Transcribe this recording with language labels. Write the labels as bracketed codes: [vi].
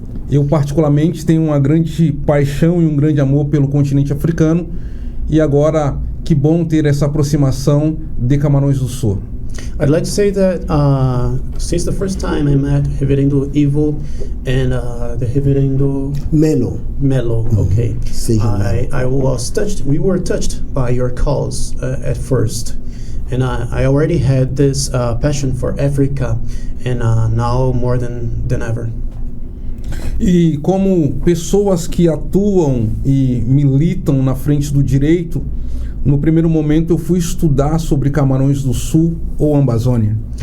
[pt] Eu particularmente tenho uma grande paixão e um grande amor pelo continente africano, e agora que bom ter essa aproximação de Camarões do Sul. [en] I'd like to say that since the first time I met Reverendo Ivo and the Reverendo Melo. Okay. I was touched. We were touched by your calls at first, and I already had this passion for Africa, and now more than ever. [pt] E como pessoas que atuam e militam na frente do direito, no primeiro momento eu fui estudar sobre Camarões do Sul ou Amazônia.